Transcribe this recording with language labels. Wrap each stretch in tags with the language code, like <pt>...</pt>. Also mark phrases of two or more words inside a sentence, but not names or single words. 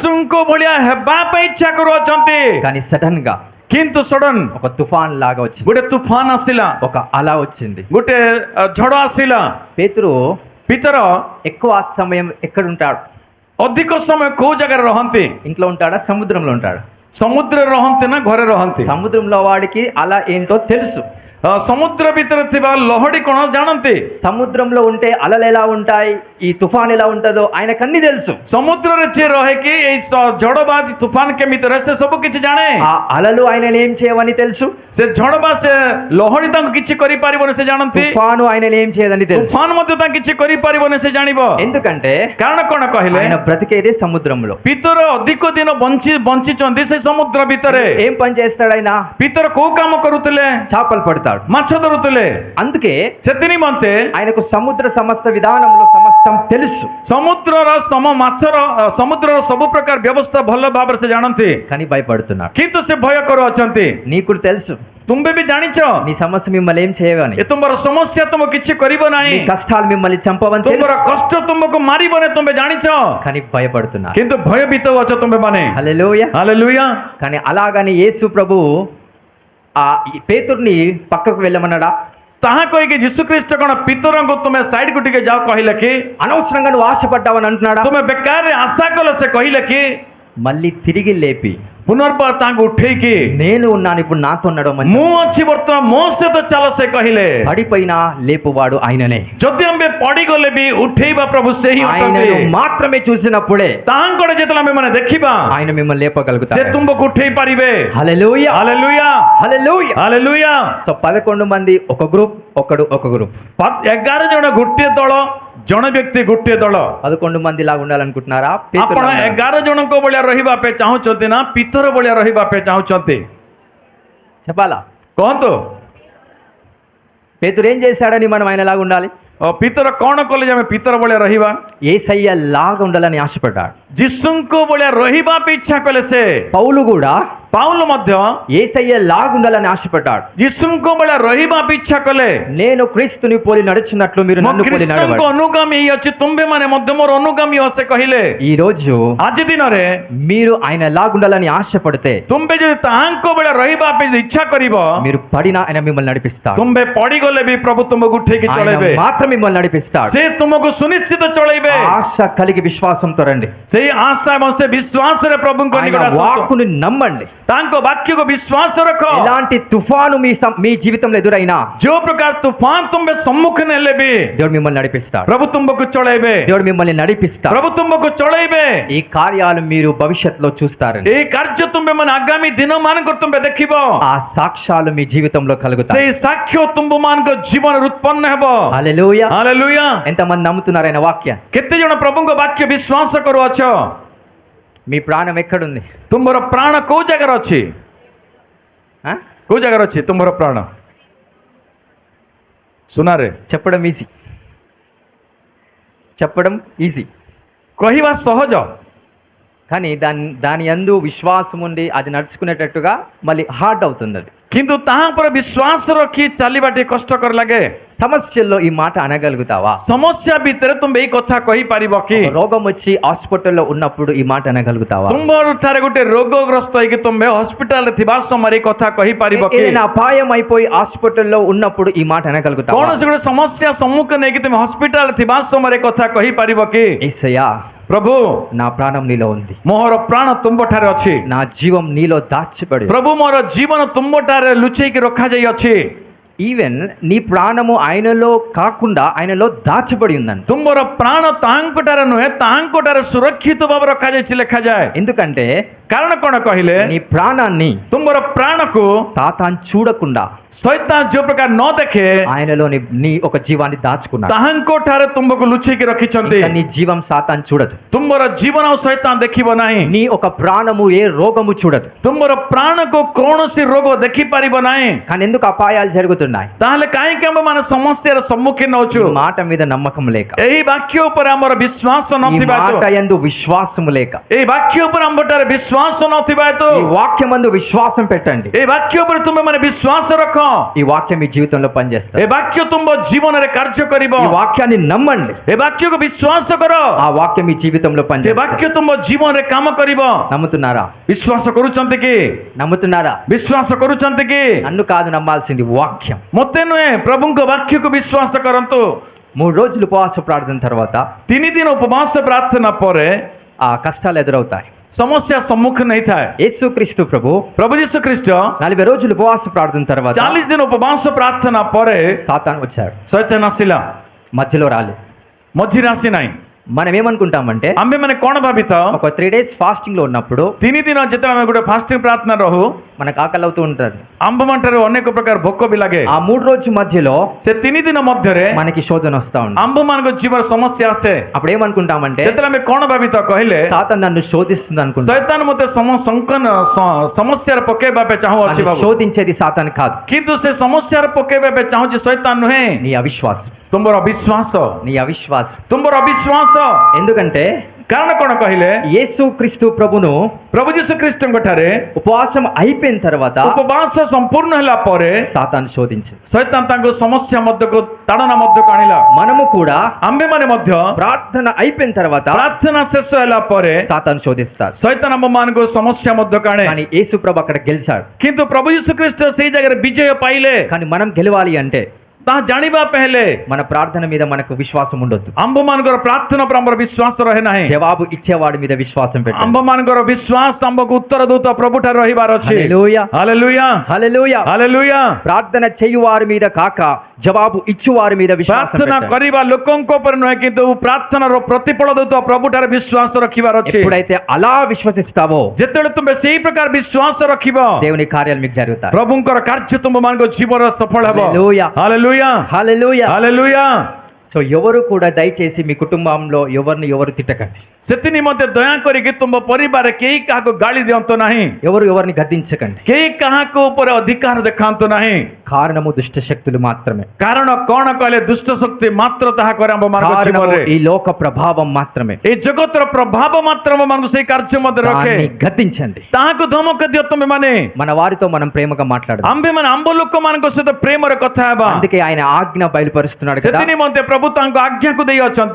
<or>ଯୀଶୁଙ୍କ ଭଳିଆ ହେବା ପାଇଁ ଇଚ୍ଛା କରୁଅଛନ୍ତି</or> <te>కానీ సడన్ గా</te> <or>କିନ୍ତୁ ସଡନ୍</or> <te>ఒక తుఫాన్ లాగా వచ్చింది,</te> <or>ଗୋଟେ ତୁଫାନ ଆସିଲା</or> <te>ఒక అల వచ్చింది.</te> <or>ଗୋଟେ ଝଡ଼ ଆସିଲା</or> <te>పేతురు</te> <or>ପିତର</or> <te>ఎక్కువ సమయం ఎక్కడ ఉంటాడు?</te> <or>ଅଧିକ ସମୟ କୋଉ ଜାଗାରେ ରହନ୍ତି</or> <te>ఇంట్లో ఉంటాడా, సముద్రంలో ఉంటాడు?</te> <or>ସମୁଦ୍ରରେ ରହନ୍ତି ନା ଘରେ ରହନ୍ତି</or> <te>సముద్రంలో వాడికి అల ఏంటో తెలుసు.</te> <or>ସମୁଦ୍ର ଭିତରେ ଥିବା ଲହଡ଼ି କଣ ଜାଣନ୍ତି</or> <te>సముద్రంలో ఉంటే అలలు ఎలా ఉంటాయి, ఈ తుఫాన్ ఎలా ఉంటుందో ఆయనకు అన్ని తెలుసు.</te> <or>ସମୁଦ୍ରରେ ଯିଏ ରହିକି ଏଇ ଝଡ଼ ବା ତୁଫାନ କେମିତି ରହେ ସେ ସବୁ କିଛି ଜାଣେ</or> <te>ఆ అలలు ఆయనను ఏం చేయవని తెలుసు,</te> <or>ସେ ଝଡ଼ ବା ସେ ଲହଡ଼ି ତାଙ୍କୁ କିଛି କରିପାରିବନି ସେ ଜାଣନ୍ତି</or> <te>తుఫాను ఆయనను ఏం చేయదని తెలుసు.</te> <or>ତୁଫାନ ମଧ୍ୟ ତାଙ୍କୁ କିଛି କରିପାରିବନି ସେ ଜାଣିବ</or> <te>ఎందుకంటే</te> <or>କାରଣ କଣ କହିଲେ</or> <te>ఆయన బ్రతికేదే సముద్రంలో.</te> <or>ପିତର ଅଧିକ ଦିନ ବଞ୍ଚିଛନ୍ତି ସେ ସମୁଦ୍ର ଭିତରେ</or> <te>ఏం పని చేస్తాడు ఆయన?</te> <or>ପିତର କୋଉ କାମ କରୁଥିଲେ</or> <te>చేపలు పడతాడు.</te> <or>ମାଛ ଧରୁଥିଲେ</or> <te>అందుకే</te> <or>ସେଥି ନିମନ୍ତେ</or> <te>ఆయనకు సముద్ర సమస్త విధానంలో సమస్తం తెలుసు.</te> <or>ସମୁଦ୍ରର ସବୁ ପ୍ରକାର ବ୍ୟବସ୍ଥା ଭଲ ଭାବରେ ସେ ଜାଣନ୍ତି</or> <te>కానీ భయపడుతున్నాడు.</te> <or>କିନ୍ତୁ ସେ ଭୟ କରୁଅଛନ୍ତି</or> <te>నీకు తెలుసు</te> <or>ତୁମେ ବି ଜାଣିଛ</or> <te>నీ సమస్య మిమ్మల్ని ఏం చేయవని,</te> <or>ଏ ତୁମର ସମସ୍ୟା ତୁମକୁ କିଛି କରିବ</or> <te>నీ</te> <or>ନାହିଁ</or> <te>కష్టాలు మిమ్మల్ని చంపవని తెలుసు.</te> <or>ତୁମର କଷ୍ଟ ତୁମକୁ ମାରିବନି ତୁମେ ଜାଣିଛ</or> <te>కానీ భయపడుతున్నారు.</te> <or>କିନ୍ତୁ ଭୟଭୀତ ଅଛ ତୁମେ ମାନେ</or> <te>హల్లెలూయా.</te> <or>ହାଲେଲୁୟା</or> <te>కానీ అలాగని యేసు ప్రభు ఆ పేతుర్ని పక్కకు వెళ్ళమన్నాడా?</te> <or>ତାହା କହିକି ଯୀଶୁ ଖ୍ରୀଷ୍ଟ କଣ ପିତରଙ୍କୁ ତୁମେ ସାଇଡ୍ କୁ ଟିକେ ଯାଅ କହିଲେ କି</or> <te>అనవసరంగా నువ్వు ఆశపడ్డావని అంటున్నాడా?</te> <or>ତୁମେ ବେକାରରେ ଆଶା କଲ ସେ କହିଲେ କି</or> <te>మళ్ళీ తిరిగి లేపి</te> <or>ପୁନର୍ବାର ତାଙ୍କୁ ଉଠେଇକି</or> <te>నేను ఉన్నాను, ఇప్పుడు నాతో నడవమని.</te> <or>ମୁଁ ଅଛି ବର୍ତ୍ତମାନ ମୋ ସହିତ ଚାଲ ସେ କହିଲେ</or> <te>పడిపోయినా లేపువాడు ఆయననే.</te> <or>ଯଦି ଆମେ ପଡିଗଲେ ବି ଉଠେଇବା ପ୍ରଭୁ ସେହି</or> <te>ఆయనను</te> <or>ଅଟନ୍ତି</or> <te>మాత్రమే చూసినప్పుడే</te> <or>ତାହାଙ୍କର ଯେତେବେଳେ ଆମେ ମାନେ ଦେଖିବା</or> <te>ఆయన మిమ్మల్ని</te> <or>ସେ</or> <te>లేపగలుగుతాడు.</te> <or>ତୁମକୁ ଉଠେଇ ପାରିବେ</or> <te>హల్లెలూయా,</te> <or>ହାଲେଲୁୟା</or> <te>హల్లెలూయా.</te> <or>ହାଲେଲୁୟା</or> <te>సో 11 మంది ఒక గ్రూప్, ఒకడు ఒక గ్రూప్.</te> <or>11 ଜଣ ଗୋଟିଏ ଦଳ ଜଣେ ବ୍ୟକ୍ତି ଗୋଟିଏ ଦଳ</or> <te>11 మంది లాగా ఉండాలనుకుంటున్నారా?</te> <or>ଆପଣ 11 ଜଣଙ୍କ ଭଳିଆ ରହିବା ପାଇଁ ଚାହୁଁଛନ୍ତି ନା ପିତର ଭଳିଆ ରହିବା ପାଇଁ ଚାହୁଁଛନ୍ତି</or> <te>చెప్పాలా?</te> <or>କହନ୍ତୁ</or> <te>పేతురు ఏం చేశాడని మనం ఆయన లాగా ఉండాలి?</te> <or>ପିତର କଣ କଲେ ଯେ ଆମେ ପିତର ଭଳିଆ ରହିବା</or> <te>యేసయ్య లాగా ఉండాలని ఆశపడ్డాడు.</te> <or>ଯୀଶୁଙ୍କ ଭଳିଆ ରହିବା ପାଇଁ ଇଚ୍ଛା କଲେ ସେ</or> <te>పౌలు కూడా</te> <or>ପାଉଲ ମଧ୍ୟ</or> <te>యేసయ్య లాగా ఉండాలని ఆశపడ్డాడు.</te> <or>ଯୀଶୁଙ୍କ ଭଳିଆ ରହିବା ପାଇଁ ଇଚ୍ଛା କଲେ</or> <te>నేను క్రీస్తుని పోలి నడుచున్నట్లు మీరు</te> <or>ମୁଁ</or> <te>నన్ను పోలి</te> <or>ଖ୍ରୀଷ୍ଟଙ୍କ</or> <te>నడవండి.</te> <or>ଅନୁଗାମୀ ହେଇଅଛି ତୁମ୍ଭେ ମାନେ ମଧ୍ୟ ମୋର ଅନୁଗାମୀ ହ ସେ କହିଲେ</or> <te>ఈ రోజు</te> <or>ଆଜି ଦିନରେ</or> <te>మీరు ఆయన లాగా ఉండాలని ఆశపడితే</te> <or>ତୁମ୍ଭେ ଯଦି ତାହାଙ୍କ ଭଳିଆ ରହିବା ପାଇଁ ଇଚ୍ଛା କରିବ</or> <te>మీరు పడినా ఆయన మిమ్మల్ని నడిపిస్తాడు.</te> <or>ତୁମ୍ଭେ ପଡିଗଲେ ବି ପ୍ରଭୁ ତୁମକୁ ଉଠେଇକି</or> <te>ఆయన</te> <or>ଚଳେଇବେ</or> <te>మాత్రం మిమ్మల్ని నడిపిస్తాడు.</te> <or>ସେ ତୁମକୁ ସୁନିଶ୍ଚିତ ଚଳେଇବେ</or> <te>ఆశ కలిగి విశ్వాసంతో రండి.</te> <or>ସେଇ ଆଶା ଏବଂ ସେ ବିଶ୍ୱାସରେ ପ୍ରଭୁଙ୍କ</or> <te>ఆయన</te> <or>ନିକଟ ଆସନ୍ତୁ</or> <te>వాక్కుని నమ్మండి.</te> <or>ତାଙ୍କ ବାକ୍ୟକୁ ବିଶ୍ୱାସ ରଖ</or> <te>ఎలాంటి తుఫాను మీ జీవితంలో ఎదురైనా</te> <or>ଯୋଉ ପ୍ରକାର ତୁଫାନ ତୁମ୍ଭେ ସମ୍ମୁଖୀନ ହେଲେ ବି</or> <te>దేవుడు మిమ్మల్ని నడిపిస్తాడు.</te> <or>ପ୍ରଭୁ ତୁମକୁ ଚଳେଇବେ</or> <te>దేవుడు మిమ్మల్ని నడిపిస్తాడు.</te> <or>ପ୍ରଭୁ ତୁମକୁ ଚଳେଇବେ</or> <te>ఈ కార్యాలు మీరు భవిష్యత్తులో చూస్తారండి.</te> <or>ଏଇ କାର୍ଯ୍ୟ ତୁମ୍ଭେ ମାନେ ଆଗାମୀ ଦିନ ମାନଙ୍କର ତୁମ୍ଭେ ଦେଖିବ</or> <te>ఆ సాక్ష్యాలు మీ జీవితంలో కలుగుతాయి.</te> <or>ସେଇ ସାକ୍ଷ୍ୟ ତୁମ୍ଭ ମାନଙ୍କ ଜୀବନରେ ଉତ୍ପନ୍ନ ହେବ</or> <te>హల్లెలూయా.</te> <or>ହାଲେଲୁୟା</or> <te>ఎంతమంది నమ్ముతున్నారు ఆయన వాక్య?</te> <or>କେତେ ଜଣ ପ୍ରଭୁଙ୍କ ବାକ୍ୟ ବିଶ୍ୱାସ କରୁଅଛ</or> <te>మీ ప్రాణం ఎక్కడుంది?</te> <or>ତୁମର ପ୍ରାଣ କୋଉ ଜାଗାରେ ଅଛି</or> <te>ఆ?</te> <or>କୋଉ ଜାଗାରେ ଅଛି ତୁମର ପ୍ରାଣ ସୁନାରେ</or> <te>చెప్పడం ఈజీ, చెప్పడం ఈజీ,</te> <or>କହିବା ସହଜ</or> <te>కానీ దాని యందు విశ్వాసం ఉండి అది నడుచుకునేటట్టుగా మళ్ళీ హార్డ్ అవుతుంది. అది</te> <or>କିନ୍ତୁ ତାହା ଉପରେ ବିଶ୍ୱାସ ରଖି ଚାଲିବା ଟିକେ କଷ୍ଟକର ଲାଗେ</or> <te>సమస్యల్లో ఈ మాట అనగలుగుతావా?</te> <or>ସମସ୍ୟା ଭିତରେ ତୁମେ ଏଇ କଥା କହିପାରିବ କି</or> <te>ఒక రోగం వచ్చి హాస్పిటల్లో ఉన్నప్పుడు ఈ మాట అనగలుగుతావా?</te> <or>ତୁମର ଠାରେ ଗୋଟେ ରୋଗଗ୍ରସ୍ତ ହେଇକି ତୁମେ ହସ୍ପିଟାଲରେ ଥିବା ସମୟରେ ଏଇ କଥା କହିପାରିବ କି</or> <te>ఏదైనా అపాయం అయిపోయి హాస్పిటల్లో ఉన్నప్పుడు ఈ మాట అనగలుగుతావా?</te> <or>କୌଣସି ଗୋଟେ ସମସ୍ୟା ସମ୍ମୁଖୀନ ହେଇକି ତୁମେ ହସ୍ପିଟାଲରେ ଥିବା ସମୟରେ ଏ କଥା କହିପାରିବ କି</or> <te>యేసయ్యా,</te> <or>ପ୍ରଭୁ</or> <te>నా ప్రాణం నీలో ఉంది,</te> <or>ମୋର ପ୍ରାଣ ତୁମ୍ଭ ଠାରେ ଅଛି</or> <te>నా జీవం నీలో దాచిపడి,</te> <or>ପ୍ରଭୁ ମୋର ଜୀବନ ତୁମ୍ଭ ଠାରେ ଲୁଚେଇକି ରଖାଯାଇଅଛି</or> <te>ఈవెన్ నీ ప్రాణము ఆయనలో కాకుండా ఆయనలో దాచబడి ఉందంట.</te> <or>ତୁମର ପ୍ରାଣ ତାହାଙ୍କଠାରେ ନୁହେଁ, ତାହାଙ୍କଠାରେ ସୁରକ୍ଷିତ ଭାବରେ ରଖାଯାଇଛି ଲେଖାଯାଏ।</or> <te>ఎందుకంటే</te> <or>କାରଣ କଣ କହିଲେ,</or> <te>నీ ప్రాణాన్ని</te> <or>ତୁମର ପ୍ରାଣକୁ</or> <te>సాతాన్ చూడకుండా</te> <or>ଶୈତାନ ଯୋଉ ପ୍ରକାର ନ ଦେଖେ</or> <te>ఆయనలో నీ ఒక జీవాన్ని దాచుకున్నాడు.</te> <or>ତାହାଙ୍କଠାରେ ତୁମକୁ ଲୁଚେଇକି ରଖିଛନ୍ତି।</or> <te>ఇంకా నీ జీవం సాతాన్ చూడదు.</te> <or>ତୁମର ଜୀବନ ଆଉ ଶୈତାନ ଦେଖିବ ନାହିଁ।</or> <te>నీ ఒక ప్రాణము ఏ రోగము చూడదు.</te> <or>ତୁମର ପ୍ରାଣକୁ କୌଣସି ରୋଗ ଦେଖିପାରିବ ନାହିଁ।</or> <te>కానీ ఎందుకు అపాయాలు జరుగుతున్నాయి?</te> <or>ତାହେଲେ କାହିଁକି ଆମେ ମାନେ ସମସ୍ୟାର ସମ୍ମୁଖୀନ ହଉଛୁ?</or> <te>ఈ మాట మీద నమ్మకం లేక,</te> <or>ଏହି ବାକ୍ୟ ଉପରେ ଆମର ବିଶ୍ୱାସ</or> <te>ఈ</te> <or>ନଥିବା</or> <te>మాట</te> <or>ହେତୁ,</or> <te>యందు విశ్వాసము లేక,</te> <or>ଏହି ବାକ୍ୟ ଉପରେ ଆମଠାରେ ବିଶ୍ୱାସ ନଥିବା ହେତୁ,</or> <te>ఈ వాక్యమందు విశ్వాసం పెట్టండి.</te> <or>ଏହି ବାକ୍ୟ ଉପରେ ତୁମେ ମାନେ ବିଶ୍ୱାସ ରଖ।</or> <te>ఈ వాక్యం మీ జీవితంలో పనిచేస్తుంది.</te> <or>ଏ ବାକ୍ୟ ତୁମ ଜୀବନରେ କାର୍ଯ୍ୟ କରିବ।</or> <te>ఈ వాక్యాన్ని నమ్మండి.</te> <or>ଏ ବାକ୍ୟକୁ ବିଶ୍ୱାସ କର।</or> <te>ఆ వాక్యం మీ జీవితంలో</te> <or>ସେ</or> <te>పనిచేస్తుంది.</te> <or>ବାକ୍ୟ ତୁମ ଜୀବନରେ କାମ କରିବ।</or> <te>నమ్ముతున్నారా?</te> <or>ବିଶ୍ୱାସ କରୁଛନ୍ତି କି?</or> <te>నమ్ముతున్నారా?</te> <or>ବିଶ୍ୱାସ କରୁଛନ୍ତି କି?</or> <te>నన్ను కాదు నమ్మాల్సింది, వాక్యం.</te> <or>ମୋତେ ନୁହେଁ, ପ୍ରଭୁଙ୍କ ବାକ୍ୟକୁ ବିଶ୍ୱାସ କରନ୍ତୁ।</or> <te>3 రోజులు ఉపవాస ప్రార్థన తర్వాత</te> <or>3 ଦିନ ଉପବାସ ପ୍ରାର୍ଥନା ପରେ</or> <te>ఆ కష్టాలు ఎదురవుతాయి.</te> <or>ସମସ୍ୟା ସମ୍ମୁଖୀନ ହେଇଥାଏ।</or> <te>యేసుక్రీస్తు ప్రభు</te> <or>ପ୍ରଭୁ ଯୀଶୁ ଖ୍ରୀଷ୍ଟ</or> <te>40 రోజులు ఉపవాస ప్రార్థన తర్వాత</te> <or>40 ଦିନ ଉପବାସ ପ୍ରାର୍ଥନା ପରେ</or> <te>సాతాన్ వచ్చాడు.</te> <or>ଶୈତାନ ଆସିଲା,</or> <te>మధ్యలో రాలేదు.</te> <or>ମଝିରେ ଆସିନାହିଁ।</or> <te>మనం ఏమనుకుంటామంటే</te> <or>ଆମେ ମାନେ କଣ ଭାବିଥାଉ,</or> <te>ఒక 3</te> <en>days fasting</en> <te>లో ఉన్నప్పుడు</te> <or>3 ଦିନ ଯେତେବେଳେ ଆମେ ଗୋଟେ ଫାଷ୍ଟିଂ ପ୍ରାର୍ଥନା ରହୁ,</or> <te>మనకు ఆకలి అవుతూ ఉంటుంది.</te> <or>ଆମ୍ଭମାନଙ୍କରେ ଅନେକ ପ୍ରକାର ଭୋକ ବି ଲାଗେ।</or> <te>ఆ 3 రోజు మధ్యలో</te> <or>ସେ 3 ଦିନ ମଧ୍ୟରେ</or> <te>మనకి శోధన వస్తా ఉంది.</te> <or>ଆମ୍ଭମାନଙ୍କ ଜୀବନ ସମସ୍ୟା ଆସେ।</or> <te>అప్పుడు ఏమనుకుంటామంటే</te> <or>ଯେତେବେଳେ ଆମେ କଣ ଭାବିଥାଉ କହିଲେ,</or> <te>సాతాన్ నన్ను శోధిస్తుంది అనుకుంటా.</te> <or>ଶୈତାନ ମୋତେ ସମସ୍ୟାରେ ପକେଇବା ପାଇଁ ଚାହୁଁଅଛି ବାବୁ,</or> <te>శోధించేది సాతాన్ కాదు,</te> <or>କିନ୍ତୁ ସେ ସମସ୍ୟାରେ ପକେଇବା ପାଇଁ ଚାହୁଁଛି ଶୈତାନ ନୁହେଁ,</or> <te>నీ అవిశ్వాసం.</te> <or>ତୁମର ଅବିଶ୍ୱାସ,</or> <te>నీ అవిశ్వాసం.</te> <or>ତୁମର ଅବିଶ୍ୱାସ।</or> <te>ఎందుకంటే</te> <or>କାରଣ କଣ କହିଲେ,</or> <te>యేసుక్రీస్తు ప్రభును</te> <or>ପ୍ରଭୁ ଯୀଶୁ ଖ୍ରୀଷ୍ଟଙ୍କ ଠାରେ</or> <te>ఉపవాసం అయిపోయిన తర్వాత</te> <or>ଉପବାସ ସମ୍ପୂର୍ଣ୍ଣ ହେଲା ପରେ</or> <te>సాతాన్ శోధించింది.</te> <or>ଶୈତାନ ତାଙ୍କୁ ସମସ୍ୟା ମଧ୍ୟକୁ ତାଡ଼ନା ମଧ୍ୟକୁ ଆଣିଲା।</or> <te>మనము కూడా</te> <or>ଆମ୍ଭେମାନେ ମଧ୍ୟ</or> <te>ప్రార్థన అయిపోయిన తర్వాత</te> <or>ପ୍ରାର୍ଥନା ଶେଷ ହେଲା ପରେ</or> <te>సాతాన్ శోధిస్తాడు.</te> <or>ଶୈତାନ ଆମ୍ଭମାନଙ୍କୁ ସମସ୍ୟା ମଧ୍ୟକୁ ଆଣେ।</or> <te>కానీ యేసు ప్రభు అక్కడ గెలిచాడు.</te> <or>କିନ୍ତୁ ପ୍ରଭୁ ଯୀଶୁ ଖ୍ରୀଷ୍ଟ ସେଇ ଜାଗାରେ ବିଜୟ ପାଇଲେ।</or> <te>కానీ మనం గెలవాలి అంటే</te> <or>ତାହା ଜାଣିବା ପାଇଁ ହେଲେ</or> <te>మన ప్రార్థన మీద మనకు విశ్వాసం ఉండొద్దు.</te> <or>ଆମ୍ଭମାନଙ୍କର ପ୍ରାର୍ଥନା ଉପରେ ଆମର ବିଶ୍ୱାସ ରହେ ନାହିଁ।</or> <te>జవాబు ఇచ్చేవాడి మీద విశ్వాసం పెట్టండి.</te> <or>ଆମ୍ଭମାନଙ୍କର ବିଶ୍ୱାସ ଆମ୍ଭକୁ ଉତ୍ତର ଦଉତ ପ୍ରଭୁଠାରେ ରହିବାର ଅଛି।</or> <te>హల్లెలూయా,</te> <or>ହାଲେଲୁୟା,</or> <te>హల్లెలూయా.</te> <or>ହାଲେଲୁୟା।</or> <te>ప్రార్థన చేయువారి మీద కాక జవాబు ఇచ్చువారి మీద విశ్వాసం</te> <or>ପ୍ରାର୍ଥନା</or> <te>పెట్టండి.</te> <or>କରିବା ଲୋକଙ୍କ ଉପରେ ନୁହେଁ, କିନ୍ତୁ ପ୍ରାର୍ଥନାର ପ୍ରତିଫଳ ଦଉଥିବା ପ୍ରଭୁଠାରେ ବିଶ୍ୱାସ ରଖିବାର ଅଛି।</or> <te>ఎప్పుడైతే అలా విశ్వసిస్తావో</te> <or>ଯେତେବେଳେ ତୁମେ ସେଇ ପ୍ରକାର ବିଶ୍ୱାସ ରଖିବ,</or> <te>దేవుని కార్యాలు మీకు జరుగుతాయి.</te> <or>ପ୍ରଭୁଙ୍କର କାର୍ଯ୍ୟ ତୁମମାନଙ୍କ ଜୀବନରେ ସଫଳ ହେବ।</or> <te>హల్లెలూయా,</te> <or>ହାଲେଲୁୟା,</or> <te>హల్లెలూయా.</te> <or>ହାଲେଲୁୟା।</or> <te>సో ఎవరు కూడా దయచేసి మీ కుటుంబంలో ఎవరు తిట్టకండి.</te> <or>ସେଥି ନିମନ୍ତେ ଦୟାକରିକି ତୁମ ପରିବାରରେ କେହି କାହାକୁ ଗାଳି ଦିଅନ୍ତୁ ନାହିଁ,</or> <te>ఎవరిని గద్దించకండి.</te> <or>କେହି କାହାକୁ ଉପରେ ଅଧିକାର ଦେଖାନ୍ତୁ ନାହିଁ।</or> <te>కారణము దుష్ట శక్తులు మాత్రమే.</te> <or>କାରଣ କଣ କହିଲେ, ଦୁଷ୍ଟ ଶକ୍ତି ମାତ୍ର ତାହା କରେ ଆମ୍ଭମାନଙ୍କ</or> <te>కారణము</te> <or>ଜୀବନରେ।</or> <te>ఈ లోక ప్రభావం మాత్రమే.</te> <or>এই ଜଗତର ପ୍ରଭାବ ମାତ୍ର ଆମ୍ଭମାନଙ୍କୁ ସେଇ କାର୍ଯ୍ୟ ମଧ୍ୟ ରଖେ।</or> <te>దాన్ని గద్దించండి.</te> <or>ତାହାକୁ ଧମକ ଦିଅ ତୁମେ ମାନେ।</or> <te>మన వారితో మనం ప్రేమగా మాట్లాడదాం.</te> <or>ଆମ୍ଭେମାନେ ଆମ୍ଭ ଲୋକମାନଙ୍କ ସହିତ ପ୍ରେମରେ କଥା ହେବା।</or> <te>అందుకే ఆయన ఆజ్ఞ బయలుపరుస్తున్నాడు కదా,</te> <or>ସେଥି ନିମନ୍ତେ ପ୍ରଭୁ ତାଙ୍କ ଆଜ୍ଞାକୁ ଦେଇ ଅଛନ୍ତି,</or>